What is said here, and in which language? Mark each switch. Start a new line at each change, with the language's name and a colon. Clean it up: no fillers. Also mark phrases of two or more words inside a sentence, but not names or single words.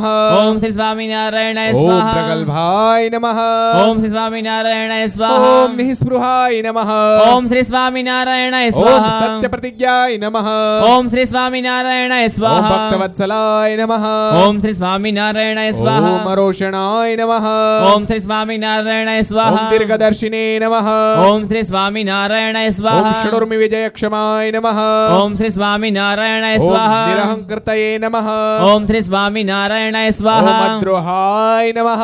Sanskrit: ओम श्री स्वामीनारायणाय ओम स्वाहा। प्रगल्भाय नमः। ओम श्री स्वामीनारायणाय स्वाहा। ओम निःस्पृहाय नमः। ओम श्री स्वामीनारायणाय ओम स्वाहा। सत्य प्रतिज्ञाय नमः। ओम श्री स्वामीनारायणाय ओम स्वाहा। भक्तवत्सलाय नमः। ओम श्री स्वामीनारायणाय स्वाहा। ओम अरोषणाय પૂર્ણાય નમઃ. ઓમ શ્રી સ્વામિનારાયણાય ઓમ સ્વાહા. દીર્ઘદર્શિને નમઃ. ઓમ શ્રી સ્વામિનારાયણાય ઓમ સ્વાહા. ષડૂર્મિ વિજયક્ષમાય નમઃ. ઓમ શ્રી સ્વામિનારાયણાય ઓમ સ્વાહા. નિરહંકૃતયે નમઃ. ઓમ શ્રી સ્વામિનારાયણાય ઓમ સ્વાહા. અદ્રોહાય નમઃ.